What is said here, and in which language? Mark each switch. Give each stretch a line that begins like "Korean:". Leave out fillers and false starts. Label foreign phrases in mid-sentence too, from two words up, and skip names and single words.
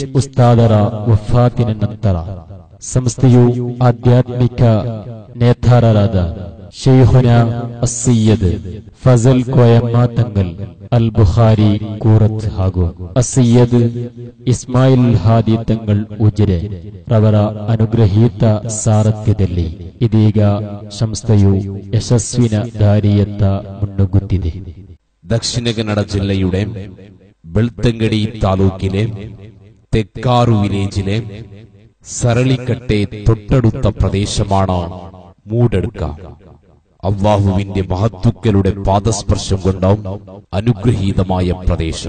Kannada: ಉಸ್ತಾದರ ವಫಾತಿನ ನಂತರ ಸಂಸ್ಥೆಯು ಆಧ್ಯಾತ್ಮಿಕ ನೇತಾರರಾದ ಶೈಖುನಾ ಅಸ್ಸಯ್ಯದ್ ಫಜಲ್ ಕೋಯಮ್ಮ ತಂಗಲ್ ಅಲ್ ಬುಖಾರಿ ಕೂರತ್ ಹಾಗೂ ಅಸ್ಸಯ್ಯದ್ ಇಸ್ಮಾಯಿಲ್ ಹಾದಿ ತಂಗಳ್ ಉಜಿರೆ ರವರ ಅನುಗ್ರಹೀತ ಸಾರಥ್ಯದಲ್ಲಿ ಇದೀಗ ಸಂಸ್ಥೆಯು ಯಶಸ್ವಿನ ದಾರಿಯತ್ತ ಮುನ್ನುಗ್ಗುತ್ತಿದೆ.
Malayalam: ദക്ഷിണ കന്നഡ ജില്ലയുടെ ಬೆಳ್ತಂಗಡಿ താലൂക്കിലെ തെക്കാറു വില്ലേജിലെ സരളിക്കട്ടെ തൊട്ടടുത്ത പ്രദേശമാണ് മൂടടുക്ക. അള്ളാഹുവിന്റെ മഹത്തുക്കളുടെ പാദസ്പർശം കൊണ്ടാവും അനുഗ്രഹീതമായ പ്രദേശം.